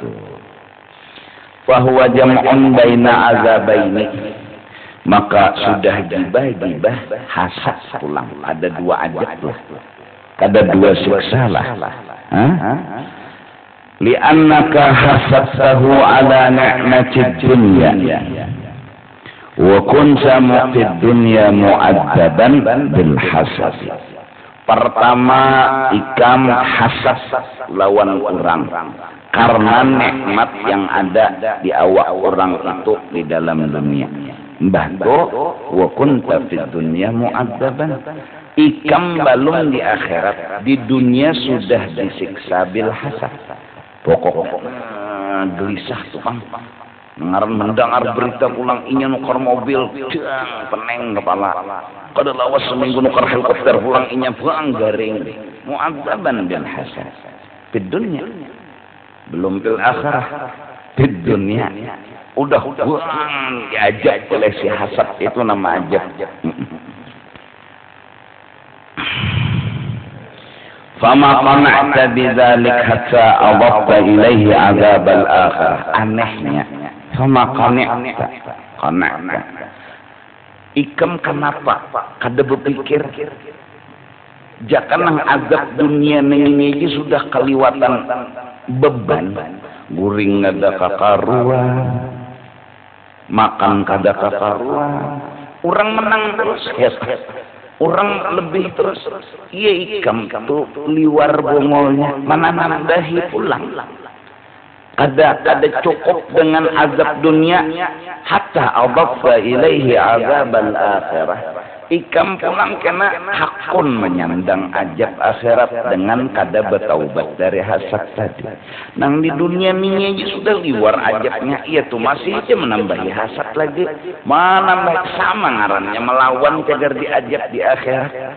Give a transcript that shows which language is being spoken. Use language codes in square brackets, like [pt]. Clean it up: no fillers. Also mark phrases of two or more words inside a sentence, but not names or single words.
[ar] فهو جمع بين عذابين. [bjn] Maka sudah gibah hasad pulang. Ada dua ajab lah. Ada dua siksa lah. [ar] لأنك حسدته على نعمة الدنيا وكنت مقيد الدنيا معذبا بالحسد. [bjn] Pertama, ikam hasad lawan orang karena nikmat yang ada di awak orang itu di dalam dunia. [ar] بهدو وكنت في الدنيا معذبا. [bjn] Ikam balung di akhirat, di dunia sudah disiksa [ar] بالحسد. [bjn] Pokoknya gelisah tuh bang. Mendengar berita pulang inya nukar mobil, peneng kepala. Kada lawas seminggu nukar helikopter pulang inya bang garing. [ar] معذبا بالحسد. [bjn] Di dunia, belum [ar] بالآخرة. [bjn] Di dunia, udah bang diajak oleh si hasad itu nama ajab. [ar] فما قنعت بذلك حتى أضفت إليه عذاب الآخرة. Anehnya, فما قنعت. [bjn] Ikam kenapa kada berpikir jangan azab dunia ini aja sudah keliwatan beban. Guring kada kakaruan, makan kada kakaruan, orang menang terus. Orang lebih terus, iya ikam tuh liwar bongolnya, mana nandahi pulang. Kada cukup dengan azab dunia, [ar] حتى أضفت إليه عذاب الآخرة. [bjn] Ikam pulang kena hakun menyandang ajab akhirat dengan kada bertaubat dari hasad tadi. Nang di dunia ini aja sudah liwar ajabnya, iya tuh masih aja menambahi hasad lagi. Menambah sama ngarannya melawan cagar diajab di akhirat.